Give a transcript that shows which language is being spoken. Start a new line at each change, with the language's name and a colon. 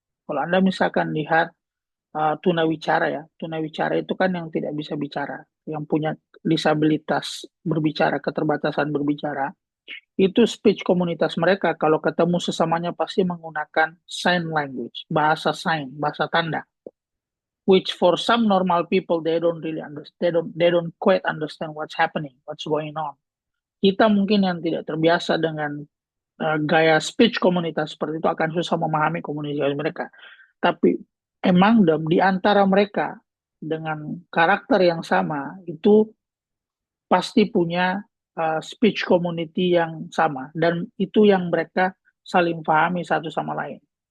Indonesian: Kalau Anda misalkan lihat tunawicara ya, tunawicara itu kan yang tidak bisa bicara, yang punya disabilitas berbicara, keterbatasan berbicara, itu speech komunitas mereka kalau ketemu sesamanya pasti menggunakan sign language, bahasa sign, bahasa tanda.
English: Which for some normal people they don't really understand, they don't quite understand what's happening, what's going on.
Indonesian: Kita mungkin yang tidak terbiasa dengan gaya speech komunitas seperti itu akan susah memahami komunikasi mereka. Tapi emang di antara mereka dengan karakter yang sama itu pasti punya speech community yang sama dan itu yang mereka saling pahami satu sama lain.